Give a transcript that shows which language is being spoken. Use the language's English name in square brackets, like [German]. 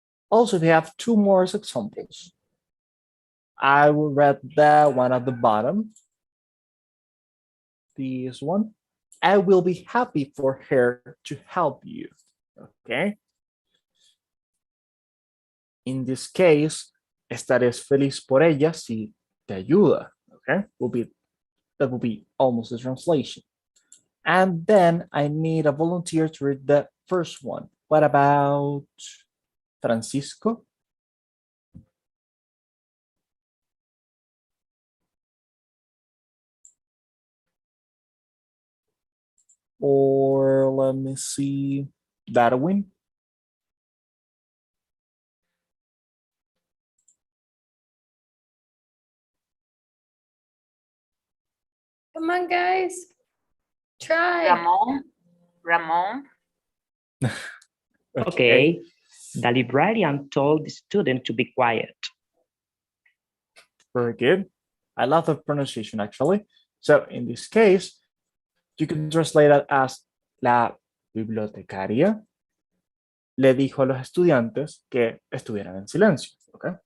[English] Also, we have two more examples. I will read the one at the bottom. This one. I will be happy for her to help you. Okay. In this case, [Spanish] estaré feliz por ella si te ayuda. [English] Okay. That will be almost the translation. And then I need a volunteer to read the first one. What about Francisco? Or let me see, Darwin. Come on, guys. Try. Ramon. Okay. The librarian told the student to be quiet. Very good. I love the pronunciation actually. So in this case, you can translate it as la [Spanish] bibliotecaria, le dijo a los estudiantes que estuvieran en silencio, ¿ok?